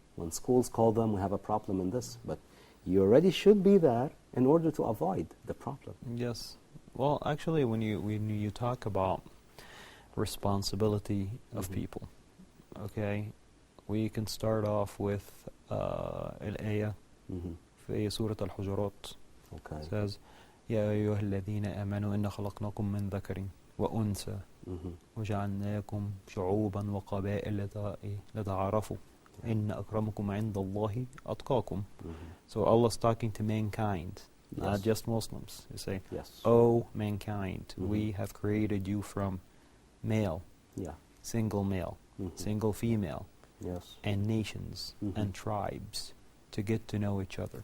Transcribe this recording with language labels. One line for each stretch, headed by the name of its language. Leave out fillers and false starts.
English: When schools call them, we have a problem in this, but you already should be there in order to avoid the problem. Yes. Well, actually, when you talk about responsibility of Mhm. people, okay, we can start off with الآية Mhm.
Arabic: في سورة الحجرات.
English: Okay. says
Arabic: يا أيها الذين آمنوا إن خلقناكم من ذكر وأنثى
English: Mhm.
Arabic: وجعلناكم شعوبا وقبائل لتعارفوا إن أكرمكم عند الله أتقاكم.
English: Mhm. So Allah's talking to mankind, not Yes. just Muslims. You say, Yes. "O mankind, Mhm. we have created you from male, Yeah. single male, Mhm. single female, Yes. and nations Mhm. and tribes to get to know each other."